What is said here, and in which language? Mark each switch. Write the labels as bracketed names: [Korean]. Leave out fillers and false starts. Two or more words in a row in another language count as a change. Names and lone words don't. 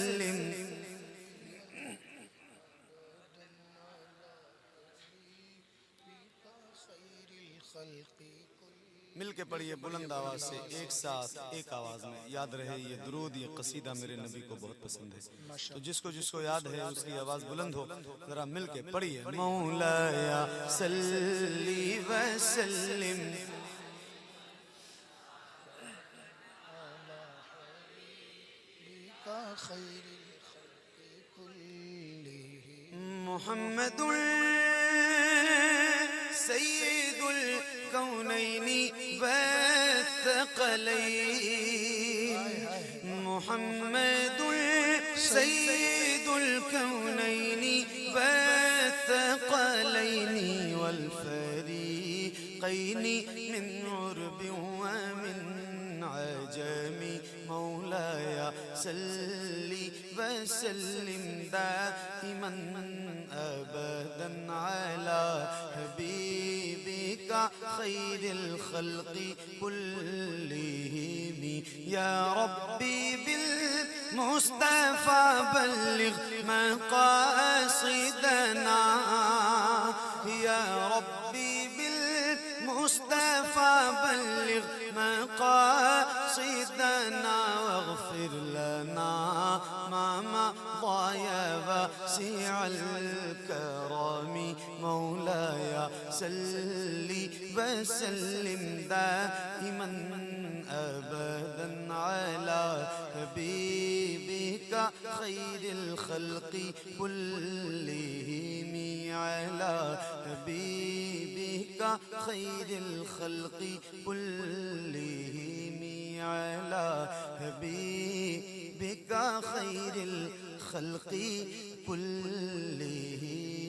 [Urdu] مل کے پڑھیے بلند آواز سے، ایک ساتھ ایک آواز میں. یاد رہے یہ درود، یہ قصیدہ میرے نبی کو بہت پسند ہے، تو جس کو جس کو یاد ہے اس کی آواز بلند ہو، ذرا مل کے پڑھیے. [Arabic] مولاي صل وسلم محمد سيد الكونين والثقلين، محمد سيد الكونين والثقلين والفريقين من عرب ومن عجم. مولاي صل وسلم دائما أبدا على حبيبك خير الخلق كلهم. يا ربي بالمصطفى بلغ مقاصدنا، يا ربي بالمصطفى بلغ مقاصدنا واغفر لنا ما مضى يا واسع الكرم. مولاي صل وسلم دائما أبدا على حبيبك خير الخلق كلهم، على حبيبك خير الخلق كلهم، على حبيبك خير الخلق كلهم.